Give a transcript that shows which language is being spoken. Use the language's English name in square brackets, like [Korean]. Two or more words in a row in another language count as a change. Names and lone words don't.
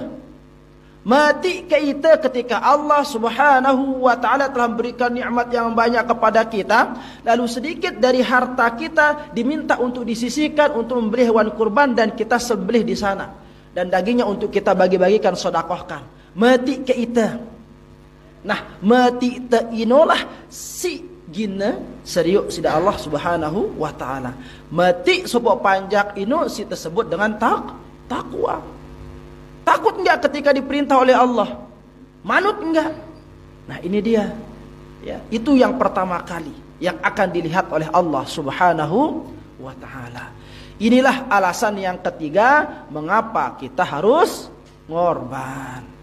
[Indonesian] Mati kita ketika Allah [Arabic] سبحانه وتعالى [Indonesian] telah memberikan nikmat yang banyak kepada kita, lalu sedikit dari harta kita diminta untuk disisihkan untuk membeli hewan kurban dan kita sembelih di sana, dan dagingnya untuk kita bagi-bagikan, sedekahkan. Mati kita. [Sasak] Nah, mati te inolah si gina serius sida Allah [Arabic] سبحانه وتعالى. [Sasak] Mati sebab panjak ino si tersebut dengan takwa. [Indonesian] Takut enggak ketika diperintah oleh Allah? Manut enggak? Nah, ini dia. Ya, itu yang pertama kali yang akan dilihat oleh Allah [Arabic] سبحانه وتعالى. [Indonesian] Inilah alasan yang ketiga mengapa kita harus ngorban.